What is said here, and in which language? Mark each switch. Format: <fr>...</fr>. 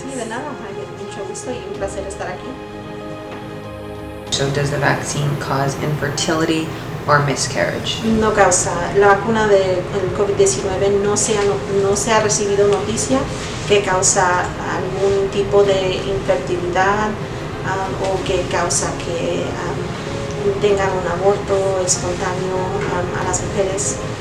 <es>Sí, de nada, mucho gusto y un placer estar aquí.</es> <en>So does the vaccine cause infertility or miscarriage.</en> <es>No causa, la vacuna del COVID-19 no se ha recibido noticia que causa algún tipo de infertilidad o que causa que tengan un aborto espontáneo a las mujeres.</es>